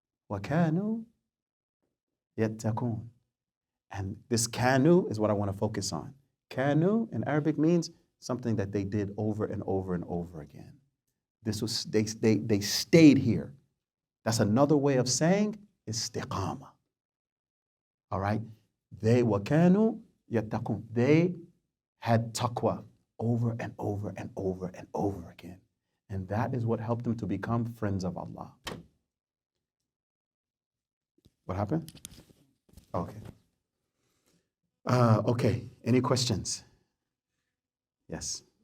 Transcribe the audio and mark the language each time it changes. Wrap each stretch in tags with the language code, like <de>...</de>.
<ar>وَكَانُوا يَتَّقُونَ.</ar> <en>And this kanu is what I want to focus on. Kanu in Arabic means something that they did over and over and over again. This was they stayed here. That's another way of saying istiqamah. All right? They</en> <ar>وَكَانُوا يَتَّقُونَ.</ar> <en>They had taqwa over and over and over and over again. And that is what helped them to become friends of Allah. What happened? Okay. Okay. Any questions? Yes.</en>